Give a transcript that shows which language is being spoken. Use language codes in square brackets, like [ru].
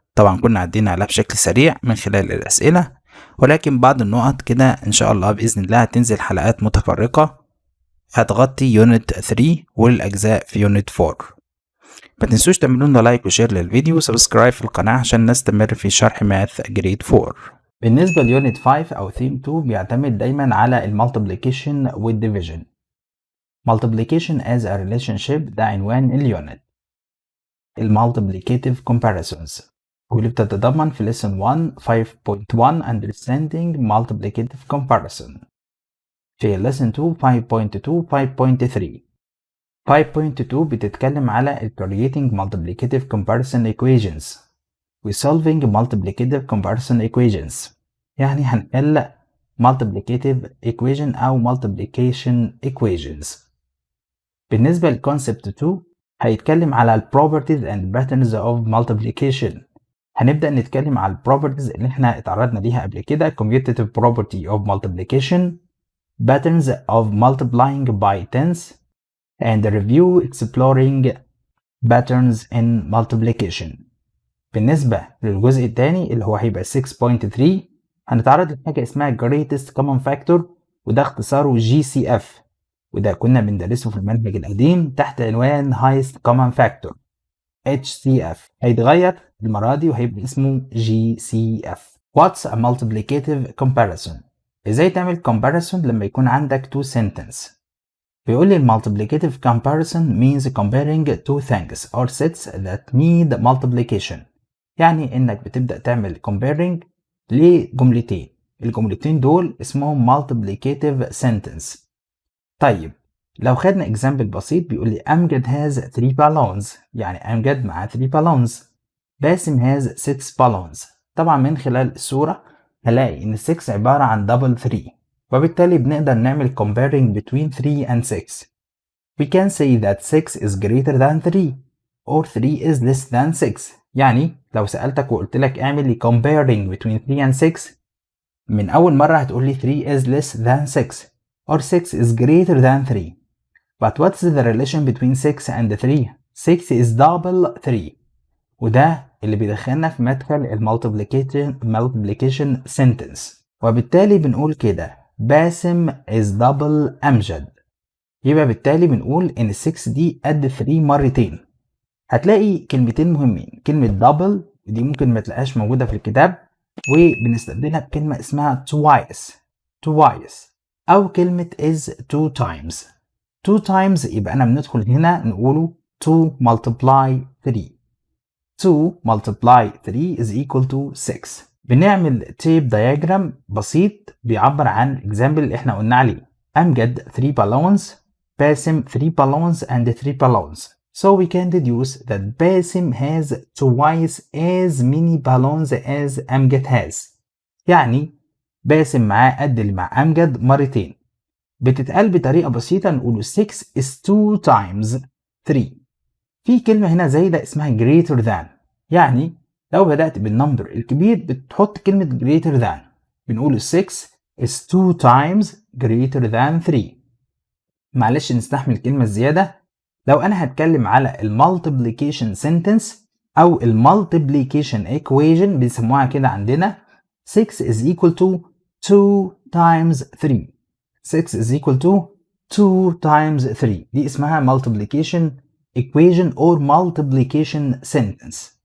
[ar] طبعا كنا عدينا عليها بشكل سريع من خلال الأسئلة، ولكن بعض النقط كده إن شاء الله بإذن الله هتنزل حلقات متفرقة هتغطي يونت 3 والأجزاء في يونت 4. ما تنسوش تعملوا لنا لايك وشير للفيديو وسبسكرايب في القناة عشان نستمر في شرح ماث جريد 4. بالنسبة ليونت 5 أو THEM2 بيعتمد دايما على المالتيبليكيشن والديفيجن. [en] Multiplication as a relationship [ar] ده عنوان اليونت. المالتيبليكاتيف [en] comparisons [ar] واللي بتتضمن في [en] lesson 1 5.1 understanding multiplicative comparison. [ar] في [en] lesson 2 5.2 5.3. 5.2 [ar] بتتكلم على [en] creating multiplicative comparison equations و solving multiplicative comparison equations، [ar] يعني هنحل [en] multiplicative equation أو multiplication equations. [ar] بالنسبة ل [en] concept 2 [ar] هيتكلم على [en] properties and patterns of multiplication. [ar] هنبدأ نتكلم على البروبرتيز اللي احنا اتعرضنا ليها قبل كده: [en] commutative property of multiplication, patterns of multiplying by tens, and review exploring patterns in multiplication. [ar] بالنسبة للجزء الثاني اللي هو هيبقى 6.3 هنتعرض لحاجة اسمها [en] greatest common factor، [ar] وده اختصاره GCF، وده كنا بندرسه في المنهج القديم تحت عنوان [en] highest common factor [ar] HCF. هيتغير المرة دي وهيبقى اسمه GCF. [en] What's a multiplicative comparison؟ [ar] ازاي تعمل [en] comparison [ar] لما يكون عندك [en] two sentence؟ [ar] بيقول لي [en] multiplicative comparison means comparing two things or sets that need multiplication. [ar] يعني انك بتبدأ تعمل comparing لجملتين، الجملتين دول اسمهم [en] multiplicative sentence. [ar] طيب لو خدنا example بسيط بيقول لي أمجد [en] has 3 balloons، [ar] يعني أمجد معاه [en] 3 balloons. Basim has 6 balloons. [ar] طبعا من خلال الصورة هلاقي إن 6 عبارة عن double 3، وبالتالي بنقدر نعمل [en] comparing between 3 and 6. We can say that 6 is greater than 3 or 3 is less than 6. [ar] يعني لو سألتك وقلت لك اعمل لي [en] comparing between 3 and 6، [ar] من أول مرة هتقول لي [en] 3 is less than 6 or 6 is greater than 3. But what's the relation between 6 and 3؟ 6 is double 3، [ar] وده اللي بيدخلنا في مدخل [en] multiplication sentence. [ar] وبالتالي بنقول كده باسم [en] is double [ar] أمجد، يبقى بالتالي بنقول إن 6 دي قد 3 مرتين. هتلاقي كلمتين مهمين، كلمة double دي ممكن ما تلاقيهاش موجودة في الكتاب وبنستبدلها بكلمة اسمها twice أو كلمة [en] is 2 times. [ar] 2 times يبقى أنا بندخل هنا نقوله [en] 2 multiply 3. 2 multiply 3 is equal to 6. [ar] بنعمل [en] tape diagram [ar] بسيط بيعبر عن example اللي احنا قلنا عليه. [en] Amjad 3 balloons، Basim 3 balloons and 3 balloons. So we can deduce that Basim has twice as many balloons as Amjad has. [ar] يعني باسم معاه قد اللي مع أمجد مرتين. بتتقال بطريقة بسيطة نقوله [en] 6 is 2 times 3. [ar] في كلمة هنا زايدة اسمها [en] greater than، [ar] يعني لو بدأت بالنمبر الكبير بتحط كلمة greater than. بنقول [en] 6 is 2 times greater than 3. [ar] معلش نستحمل الكلمة الزيادة. لو أنا هتكلم على [en] multiplication sentence [ar] أو [en] multiplication equation [ar] بيسموها كده عندنا [en] 6 is equal to 2 times 3. 6 is equal to 2 times 3. [ar] دي اسمها [en] multiplication equation or multiplication sentence.